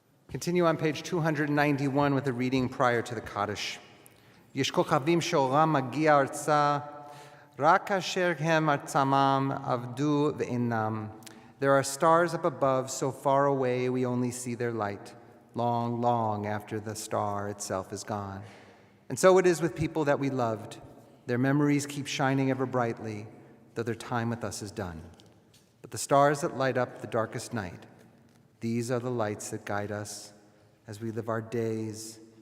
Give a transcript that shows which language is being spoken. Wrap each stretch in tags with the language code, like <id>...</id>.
<en>Continue on page 291 with a reading prior to the Kaddish.</en> <he>יש כוכבים שאורם מגיע ארצה, רק אשר הם עצמם עבדו ואינם.</he> <en>There are stars up above, so far away we only see their light, long, long after the star itself is gone. And so it is with people that we loved. Their memories keep shining ever brightly, though their time with us is done. But the stars that light up the darkest night, these are the lights that guide us as we live our days.</en>